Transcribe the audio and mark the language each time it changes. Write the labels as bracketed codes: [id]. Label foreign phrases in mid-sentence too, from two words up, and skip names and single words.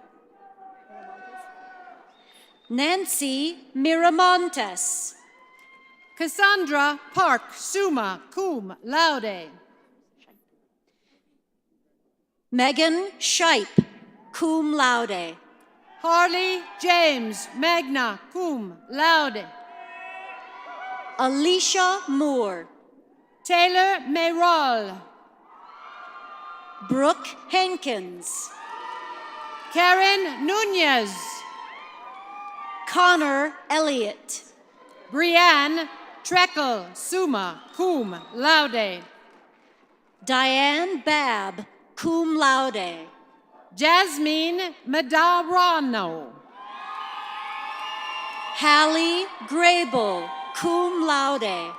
[en] Nancy Miramontes. Cassandra Park, [la] summa cum laude. [en] Megan Shipe, [la] cum laude. [en] Harley James, [la] magna cum laude. [en] Alicia Moore. Taylor Mayroll. Brooke Hankins. Karen Nunez. Connor Elliott. Brianne Treckle, [la] summa cum laude. [en] Diane Babb, [la] cum laude. [en] Jasmine Madarano. Hallie Grable, [la] cum laude.